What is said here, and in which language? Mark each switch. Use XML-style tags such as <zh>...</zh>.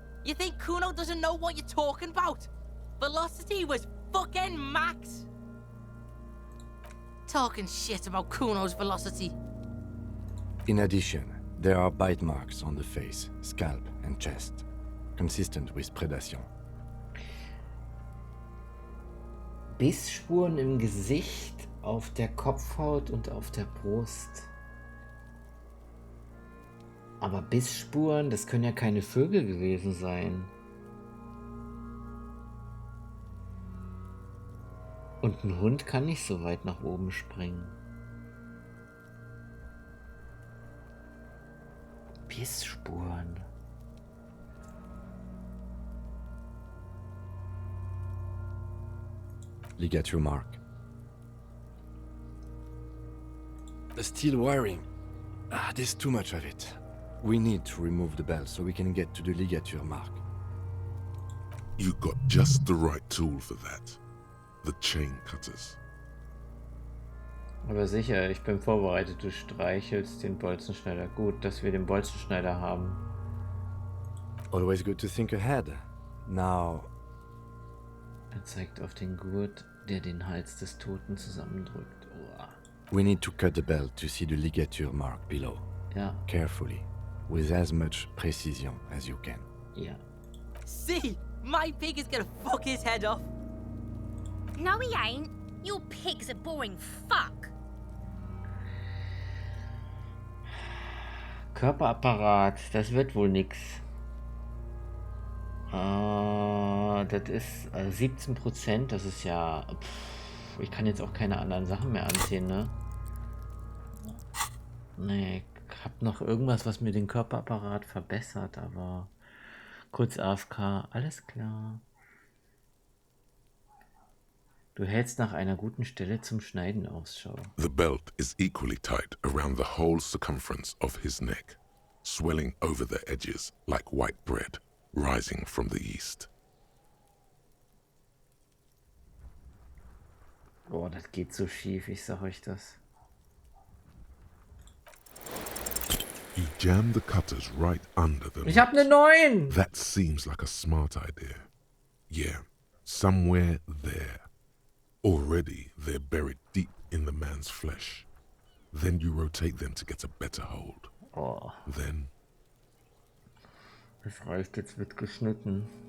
<en>You think Kuno doesn't know what you're talking about? Velocity was fucking max. Talking shit about Kuno's velocity. In addition, there are bite marks on the face, scalp, and chest. Consistent with predation.</en> <de>Bissspuren im Gesicht, auf der Kopfhaut und auf der Brust. Aber Bissspuren, das können ja keine Vögel gewesen sein. Und ein Hund kann nicht so weit nach oben springen. Bissspuren.</de> <en>Ligature mark. The steel wiring. There's too much of it. We need to remove the belt so we can get to the ligature mark. You got just the right tool for that. The chain cutters.</en> <de>Aber sicher, ich bin vorbereitet. Du streichelst den Bolzenschneider. Gut, dass wir den Bolzenschneider haben.</de> <en>Always good to think ahead. Now...</en> <de>Er zeigt auf den Gurt, der den Hals des Toten zusammendrückt. Oh.</de> <en>We need to cut the belt to see the ligature mark below.</en> <de>Ja.</de> <en>Carefully. with as much precision as you can.</en> <de>Ja.</de> <en>See, my pig is gonna fuck his head off. No, he ain't. Your pig's a boring fuck.</en> <de>Körperapparat, das wird wohl nix. Das ist 17%, das ist ja... ich kann jetzt auch keine anderen Sachen mehr anziehen, ne? Nee, ich hab noch irgendwas, was mir den Körperapparat verbessert, aber... kurz</de> <en>AFK,</en> <de>alles klar. Du hältst nach einer guten Stelle zum Schneiden Ausschau.</de> <en>The belt is equally tight around the whole circumference of his neck, swelling over the edges like white bread rising from the east.</en> <de>Boah, das geht so schief, ich sag euch das.</de> <en>You jam the cutters right under the</en> <de>Ich hab ne 9!</de> <en>That seems like a smart idea. Yeah, somewhere there. Already they're buried deep in the man's flesh. Then you rotate them to get a better hold. Oh, Then</en> <de>das reicht, jetzt wird geschnitten.</de>